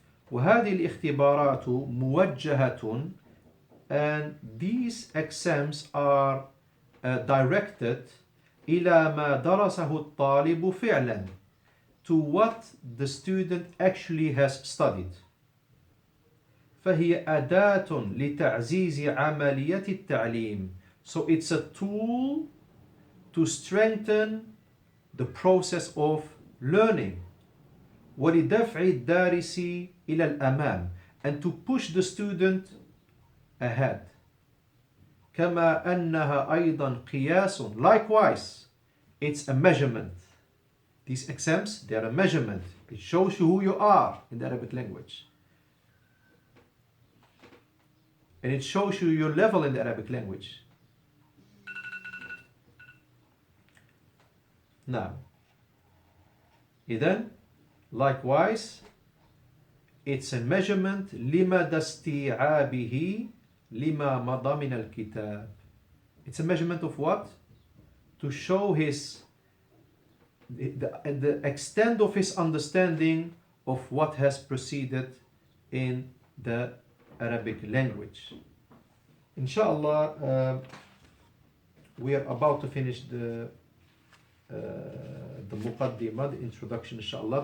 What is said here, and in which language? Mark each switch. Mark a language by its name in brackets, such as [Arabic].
[Arabic] وهذه الاختبارات موجهة, [English] and these exams are directed [Arabic] إلى ما درسه الطالب فعلا, [English] to what the student actually has studied. [Arabic] فهي أداة لتعزيز عملية التعليم. [English] So it's a tool to strengthen the process of learning. [Arabic] ولدفع الدارس إلى الأمام, [English] and to push the student ahead. [Arabic] كما أنها أيضا قياس. [English] Likewise, it's a measurement. These exams, they are a measurement. It shows you who you are in the Arabic language. And it shows you your level in the Arabic language. Now, [Arabic] إذن, [English] likewise, it's a measurement [Arabic] لمدى استيعابه لما مضى من الكتاب. [English] It's a measurement of what? To show the extent of his understanding of what has proceeded in the Arabic language. Inshallah, we are about to finish the muqaddimah, the introduction, inshallah.